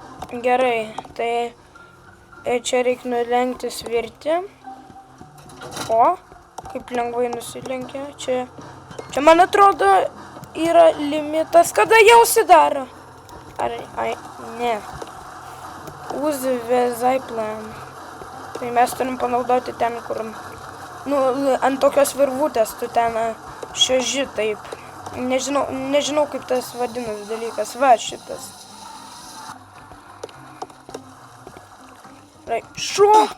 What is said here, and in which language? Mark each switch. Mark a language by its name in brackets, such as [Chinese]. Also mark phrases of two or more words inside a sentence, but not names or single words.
[Lithuanian] Gerai, tai čia reikia nulenkti svirtį. O, kaip lengvai nusilenkia. Čia, man atrodo, yra limitas, kada jau užsidaro. Ai, ne. [English] Use the plan. [Lithuanian] Tai mes turim panaudoti ten, kur, ant tokios virvutės tu ten šioži taip. Nežinau kaip tas vadinas dalykas. Va, šitas. Šok!